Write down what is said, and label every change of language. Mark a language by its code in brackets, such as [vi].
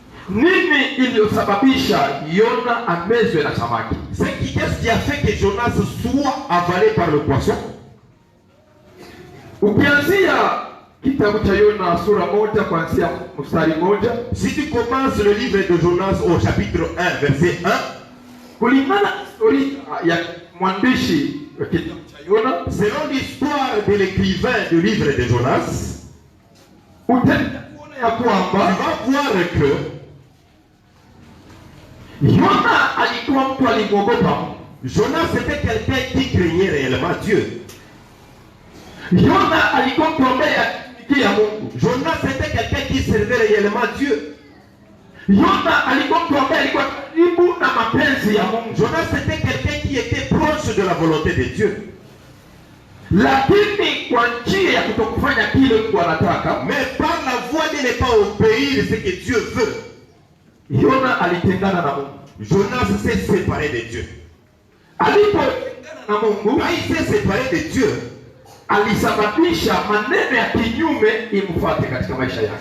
[sw] Nini iliyosababisha Yona amezwe na samaki? [fr] Qu'est-ce qui a fait que Jonas soit avalé par le poisson? [sw] Ukianzia kitabu cha Yona sura 1 kuanzia mstari 1, [fr] Si tu commences le livre de Jonas au chapitre 1, verset 1, [sw] kulingana na historia ya mwandishi wa kitabu cha Yona, [fr] selon l'histoire de l'écrivain du livre de Jonas, [sw] utaenda kuona ya [fr] tu [sw] kwamba [fr] vas voir que [sw] Yona alikuwa mtu alimwogopa Mungu. [fr] Jonas était quelqu'un qui craignait réellement Dieu. [sw] Yona alikuwa mtu ambaye alitumikia Mungu. [fr] Jonas était quelqu'un qui servait réellement Dieu. [sw] Yona alikuwa mtu ambaye alikuwa karibu na mapenzi ya Mungu. [fr] Jonas était quelqu'un qui était proche de la volonté de Dieu. [sw] Lakini kwa njia ya kutokufanya kile Mungu anataka, [fr] Mais par la voie de ne pas obéir ce que Dieu veut, [sw] Yona alitengana na Mungu. [fr] Jonas s'est séparé de Dieu. [sw] Alipotengana na Mungu, [fr] Quand il s'est séparé de Dieu, [sw] alisababisha maneno ya kinyume imfuate katika maisha yake.